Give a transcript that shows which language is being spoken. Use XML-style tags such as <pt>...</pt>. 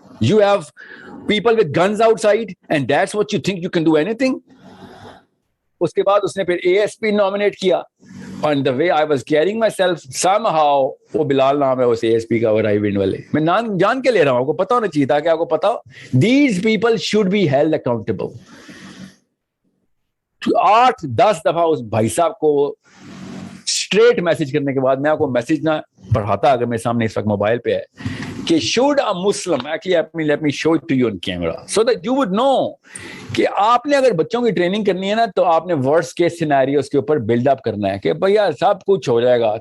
<en>You have people with guns outside and that's what you think you can do anything.</en> <ur>اس کے بعد اس نے پھر A S P nominate کیا.</ur> <en>On the way I was carrying myself somehow,</en> <ur>وہ بلال نام ہے اس A S P کا, اور آئی ونڈ والے, میں نام جان کے لے رہا ہوں, آپ کو پتا ہونا چاہیے تھا کہ آپ کو پتا ہو.</ur> <en>These people should be held accountable.</en> <ur>8-10 دفعہ اس بھائی صاحب کو اسٹریٹ میسج کرنے کے بعد, میں آپ کو میسج نہ پڑھاتا اگر میرے سامنے اس وقت موبائل پہ ہے, کہ</ur> <en>should a Muslim actually let me show it to you on camera so that you would know</en> <ur>کہ آپ نے اگر بچوں کی ٹریننگ کرنی ہے نا, تو آپ نے ورسٹ کیس سینیریوز کے اوپر بلڈ اپ کرنا ہے کہ بھیا سب کچھ ہو جائے گا.</ur>